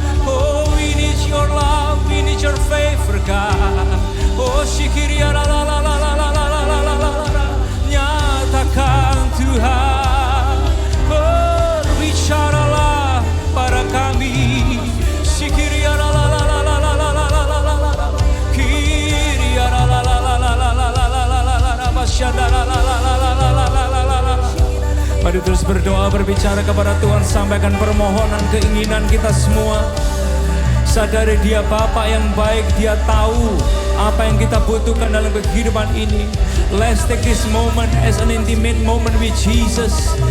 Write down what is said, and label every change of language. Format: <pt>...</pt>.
<en>Oh we need your love, we need your favor God. Oh shikiriara la la la la la la la la la la la.</en> <id>Nyatakan Tuhan, berbicaralah pada kami. Shikiriara la la la la la la la la la la la. Kiriara la la la la la la la la la la la. Basyadara la la la la la la la la la. Mari terus berdoa, berbicara kepada Tuhan, sampaikan permohonan, keinginan kita semua. Sadari Dia Bapa yang baik, Dia tahu apa yang kita butuhkan dalam kehidupan ini.</id> <en>Let's take this moment as an intimate moment with Jesus.</en>